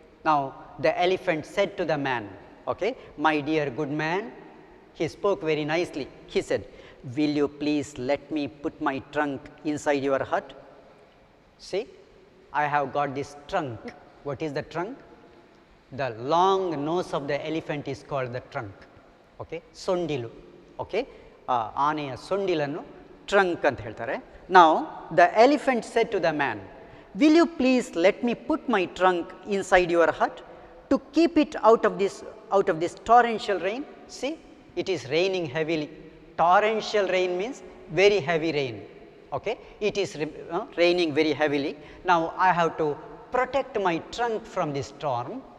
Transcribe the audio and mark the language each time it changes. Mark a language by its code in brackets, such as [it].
[en] Now, the elephant said to the man, okay, "My dear good man," he spoke very nicely, he said, "Will you please let me put my trunk inside your hut?" See, I have got this trunk. What is the trunk? The long nose of the elephant is called the trunk. Okay, sondilu. [kn] Okay, ಆನೆಯ ಸೊಂಡಿಲನ್ನು trunk ಅಂತ ಹೇಳ್ತಾರೆ. [en] Now, the elephant said to the man, "Will you please let me put my trunk inside your hut to keep it out of this torrential rain?" See, it is raining heavily. Torrential rain means very heavy rain. Okay, it is raining very heavily. Now, I have to protect my trunk from this storm.